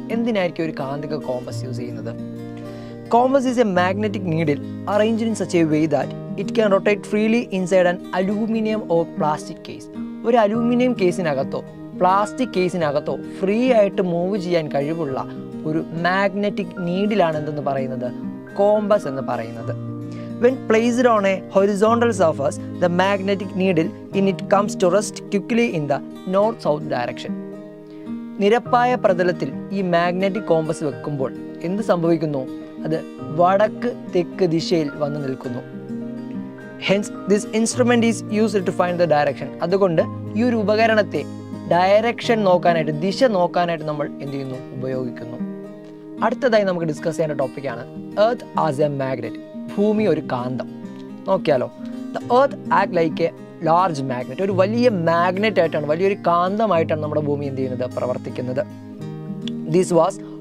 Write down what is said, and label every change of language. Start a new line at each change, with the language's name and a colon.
Malayalam: എന്തിനായിരിക്കും ഒരു കാന്തിക കോമ്പസ് യൂസ് ചെയ്യുന്നത്?
English: Compass is a magnetic needle arranged in such a way that it can rotate freely inside an aluminium or plastic case.
Malayalam: ഒരു aluminium കേസിനകത്തോ plastic കേസിനകത്തോ free ആയിട്ട് move ചെയ്യാൻ കഴിവുള്ള ഒരു മാഗ്നറ്റിക് നീഡിലാണ് എന്തെന്ന് പറയുന്നത്, കോമ്പസ് എന്ന് പറയുന്നത്.
English: When placed on a horizontal surface, the magnetic needle in it comes to rest quickly in the north-south direction.
Malayalam: നിരപ്പായ പ്രതലത്തിൽ ഈ മാഗ്നറ്റിക് കോമ്പസ് വെക്കുമ്പോൾ എന്ത് സംഭവിക്കുന്നു, അത് വടക്ക് തെക്ക് ദിശയിൽ വന്നു നിൽക്കുന്നു.
English: Hence, this instrument is used to find the direction.
Malayalam: അതുകൊണ്ട് ഈ ഒരു ഉപകരണത്തെ ഡയറക്ഷൻ നോക്കാനായിട്ട്, ദിശ നോക്കാനായിട്ട് നമ്മൾ എന്ത് ചെയ്യുന്നു, ഉപയോഗിക്കുന്നു. അടുത്തതായി നമുക്ക് ഡിസ്കസ് ചെയ്യേണ്ട ടോപ്പിക്കാണ്
English: earth as a magnet,
Malayalam: ഭൂമി ഒരു കാന്തം. നോക്കിയാലോ.
English: The earth act like a large magnet.
Malayalam: ഒരു വലിയ മാഗ്നറ്റ് ആയിട്ടാണ്, വലിയൊരു കാന്തമായിട്ടാണ് നമ്മുടെ ഭൂമി എന്ത് ചെയ്യുന്നത്, പ്രവർത്തിക്കുന്നത്.
English: this was